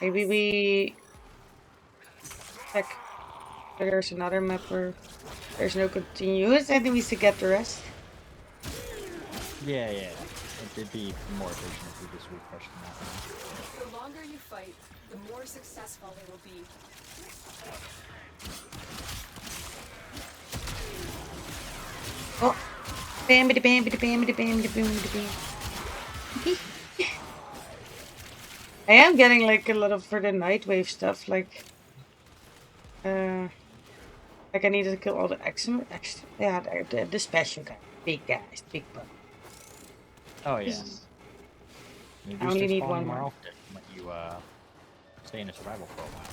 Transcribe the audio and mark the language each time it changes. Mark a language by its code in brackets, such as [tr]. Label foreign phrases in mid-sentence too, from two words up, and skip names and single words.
[en] Maybe we check if there's another map where there's no continuous enemies to get the rest. Yeah. It'd be more efficient if we just refresh the map now. The longer you fight, the more successful they will be. Oh, bamity bamity bamity bamity bamity bam. I am getting like a lot of for the Nightwave stuff, like I needed to kill all the yeah, the special guys, big guys, big butt. Oh, yeah. I only need one more more. often when you stay in a survival for a while.